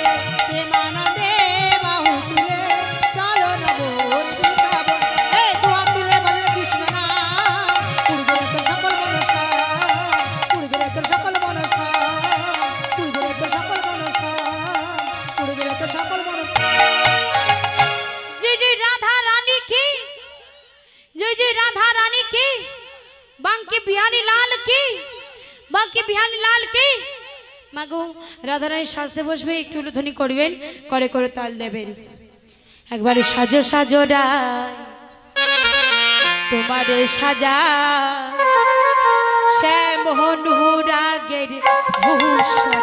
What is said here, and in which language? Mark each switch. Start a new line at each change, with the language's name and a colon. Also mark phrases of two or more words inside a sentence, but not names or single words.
Bangla: প্রেমানন্দে বাহু তুলে চলো না মোর বৃন্দাবনে। এই দুহাত তুলে বলে কৃষ্ণ না, পূর্বে তোর সকল মনস্কার, পূর্বে তোর সকল মনস্কার, পূর্বে তোর সকল মনস্কার, পূর্বে তোর সকল মনস্কার।
Hindi: जय जय राधा रानी की, जय जय राधा रानी की, बांके बिहारी लाल की, बांके बिहारी लाल की।
Bangla: মাগো রাধা রানী সাজতে বসবে, একটু উলুধ্বনি করবেন, করে করে তাল দেবেন। একবারে সাজো সাজো রায় তোমার সাজা, শ্যাম অনুরাগের ভূষণ।